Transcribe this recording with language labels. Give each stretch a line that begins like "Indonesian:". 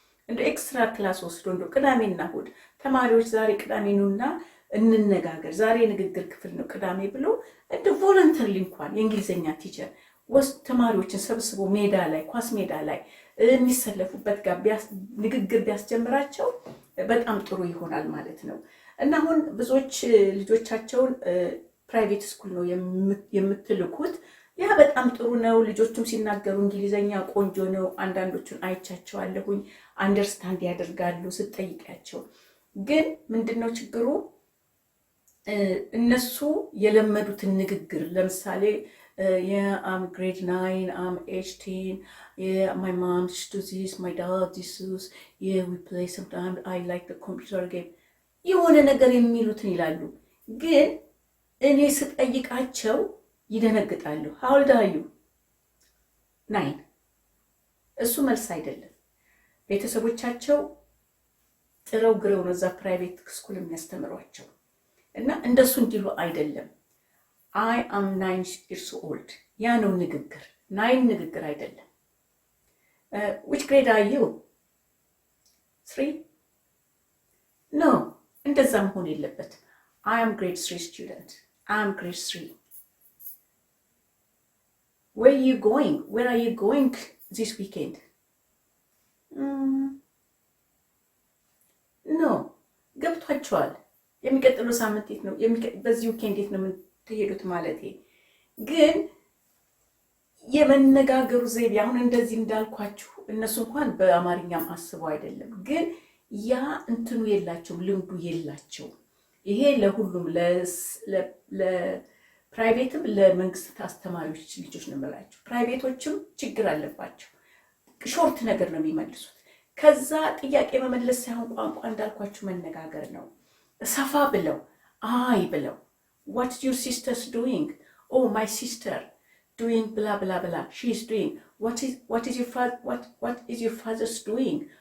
Amharic: እንደ ኤክስትራ ክላስ ወስዶ እንደ ቅዳሜና እሑድ ተማሪዎች ዛሬ ቅዳሜ ነውና እንነጋገር፣ ዛሬ የንግግር ክፍል ነው ቅዳሜ ብሎ እንደ ቮለንተሪ እንኳን የእንግሊዘኛ ቲቸር ወስዶ ተማሪዎችን ሰብስቦ ሜዳ ላይ ኳስ ሜዳ ላይ የሚሰለፉበት ጋር ንግግር ቢያስጀምራቸው በጣም ጥሩ ይሆናል ማለት ነው። እና አሁን ብዙዎች ልጆቻቸውን ፕራይቬት ስኩል ነው የምትልኩት። ያ በጣም ጥሩ ነው። ልጆቹም ሲናገሩ እንግሊዘኛ ቆንጆ ነው። አንዳንዶቹን አይቻቸዋለሁኝ አንደርስታንድ ያደርጋሉ ስትጠይቂያቸው። ግን ምንድነው ችግሩ? እነሱ የለመዱትን ንግግር ለምሳሌ የአም ግሬድ 9 አም 18
English: my mom do this my dad this we play sometimes I like the computer game
Amharic: የሆነ ነገር የሚሉትን ይላሉ። ግን እኔ ስጠይቃቸው ይደነግጣሉ።
English: how old are you?
Amharic: 9 እሱ መልስ አይደለም። ቤተሰቦቻቸው ጥረው ግረው ነው እዛ ፕራይቬት ስኩል የሚያስተምሯቸው እና እንደሱ እንዲሉ አይደለም።
English: I am 9 years old
Amharic: ያ ነው ንግግር። 9 ንግግር አይደለም።
English: which grade are you?
Amharic: 3?
English: no
Amharic: እንደዛ መሆን የለበትም።
English: I am grade 3 student. I am grade 3. Where are you going? Where are you going this weekend?
Amharic: no ገብቷቸዋል። የሚቀጥለው ሳምንት የት ነው? በዚህ ዊኬንድ የት ነው የምትሄዱት ማለቴ። ግን የመነጋገሩ ዘይቤ አሁን እንደዚህ እንዳልኳችሁ እነሱ እንኳን በአማርኛም አስበው አይደለም፣ ግን ያ እንትኑ የላቸውም፣ ልምዱ የላቸውም። ይሄ ለሁሉም ለፕራይቬትም ለመንግስት አስተማሪዎች ልጆች ነው የምላቸው። ፕራይቬቶችም ችግር አለባቸው። ሾርት ነገር ነው የሚመልሱት። ከዛ ጥያቄ መመለስ ሳይሆን ቋንቋ እንዳልኳችሁ መነጋገር ነው። ሰፋ ብለው አይ ብለው
English: what is your sister's doing? oh my sister doing blah blah blah she is doing what is your father's doing?